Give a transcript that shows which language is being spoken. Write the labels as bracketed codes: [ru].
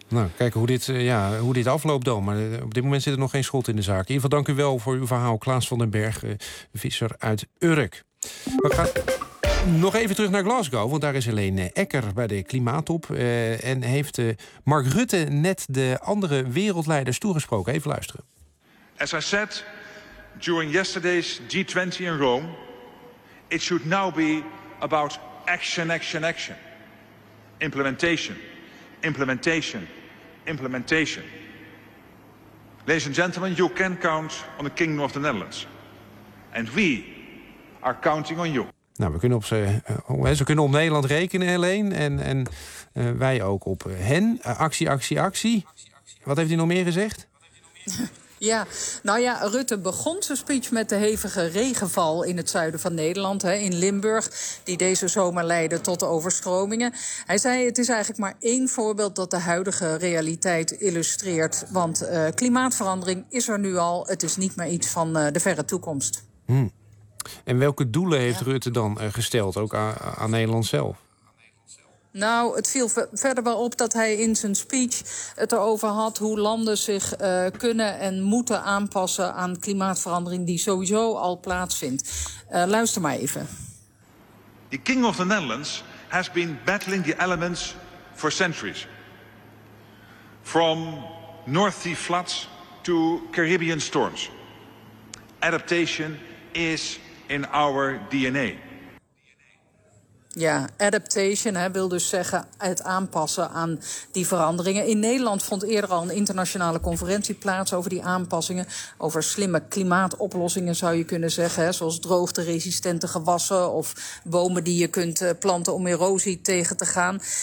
[nl] Nou, kijk hoe dit afloopt dan. Maar op dit moment zit er nog geen schot in de zaak. In ieder geval dank u wel voor uw verhaal, Klaas van den Berg, visser uit Urk. We gaan nog even terug naar Glasgow, want daar is alleen Ekker bij de klimaattop. En heeft Mark Rutte net de andere wereldleiders toegesproken. Even luisteren. [en] As I said during yesterday's G20 in Rome, it should now be about action, action, action. Implementation, implementation, implementation. Ladies and gentlemen, you can count on the King of the Netherlands. And we are counting on you. [nl] Nou, we kunnen op ze kunnen op Nederland rekenen, Helene. En wij ook op hen. Actie, actie, actie. Wat heeft hij nog meer gezegd? Ja, nou ja, Rutte begon zijn speech met de hevige regenval in het zuiden van Nederland, hè, in Limburg, die deze zomer leidde tot de overstromingen. Hij zei, het is eigenlijk maar één voorbeeld dat de huidige realiteit illustreert. Want klimaatverandering is er nu al. Het is niet meer iets van de verre toekomst. Hmm. En welke doelen heeft Rutte dan gesteld, ook aan Nederland zelf? Nou, het viel verder wel op dat hij in zijn speech het erover had hoe landen zich kunnen en moeten aanpassen aan klimaatverandering die sowieso al plaatsvindt. Luister maar even. [en] The King of the Netherlands has been battling the elements for centuries. From North Sea floods to Caribbean storms. Adaptation is in our DNA. [nl] Ja, adaptation, hè, wil dus zeggen het aanpassen aan die veranderingen. In Nederland vond eerder al een internationale conferentie plaats over die aanpassingen. Over slimme klimaatoplossingen zou je kunnen zeggen. Hè, zoals droogteresistente gewassen of bomen die je kunt planten om erosie tegen te gaan.